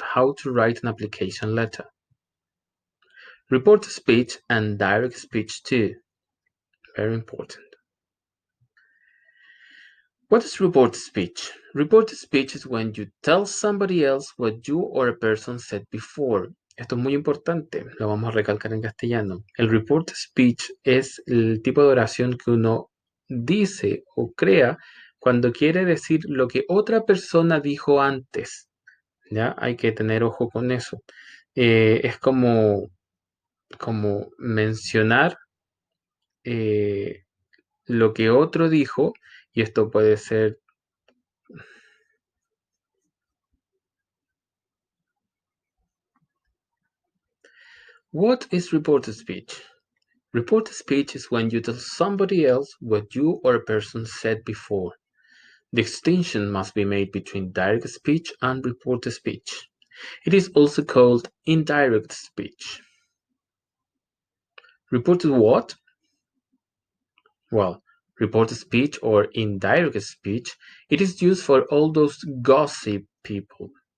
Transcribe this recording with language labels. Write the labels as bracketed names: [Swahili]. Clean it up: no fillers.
[English] How to write an application letter. Reported speech and direct speech too. Very important. What is reported speech? Reported speech is when you tell somebody else what you or a person said before. [Spanish] Esto es muy importante, lo vamos a recalcar en castellano. El reported speech es el tipo de oración que uno dice o crea cuando quiere decir lo que otra persona dijo antes. ¿Ya? Hay que tener ojo con eso. Es como mencionar lo que otro dijo, y esto puede ser [English] What is reported speech? Reported speech is when you tell somebody else what you or a person said before. The distinction must be made between direct speech and reported speech. It is also called indirect speech. Reported what? Well, reported speech or indirect speech, it is used for all those gossip people.